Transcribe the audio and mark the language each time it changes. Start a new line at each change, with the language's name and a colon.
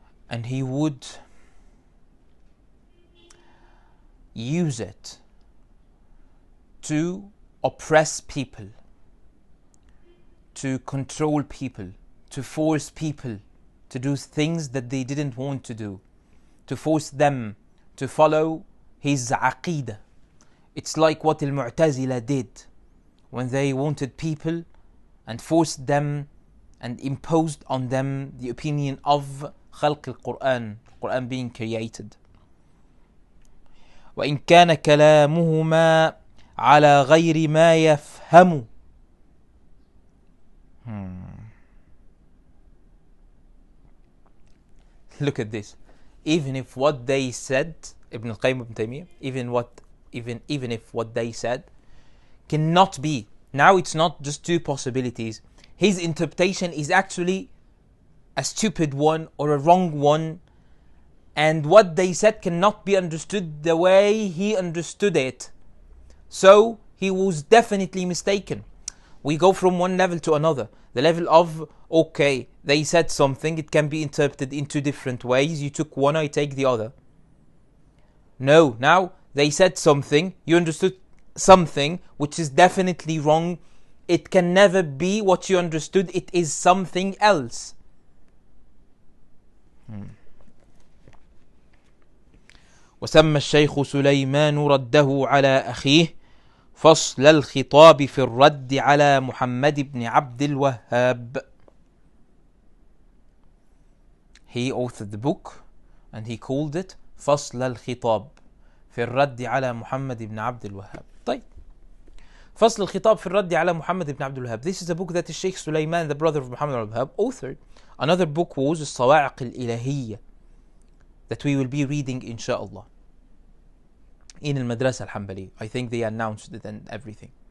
English: And he would use it to oppress people, to control people, to force people to do things that they didn't want to do, to force them to follow his aqeedah. It's like what al-Mu'tazila did when they wanted people and forced them and imposed on them the opinion of
Arabic: خلق القرآن,
English: Quran being created.
Arabic: وإن كان كلامهما على غير ما يفهم.
English: Look at this. Even if what they said, Ibn al-Qayyim ibn Taymiyyah, even if what they said cannot be. Now it's not just two possibilities. His interpretation is actually a stupid one or a wrong one, and what they said cannot be understood the way he understood it. So he was definitely mistaken. We go from one level to another. The level of, okay, they said something, it can be interpreted in two different ways. You took one, I take the other. No, now they said something, you understood something which is definitely wrong. It can never be what you understood, it is something else.
Arabic: وسمى الشيخ سليمان رده على أخيه فصل الخطاب في الرد على محمد بن عبد الوهاب.
English: He authored the book and he called it فصل الخطاب في الرد على محمد بن عبد الوهاب.
Arabic: طيب, فصل الخطاب في الرد على محمد بن عبد الوهاب.
English: This is a book that the Sheikh Sulaiman, the brother of Muhammad ibn Abdul Wahhab, authored. Another book was الصواعق الإلهية that we will be reading inshallah in al-Madrasa al-Hanbali. I think they announced it and everything.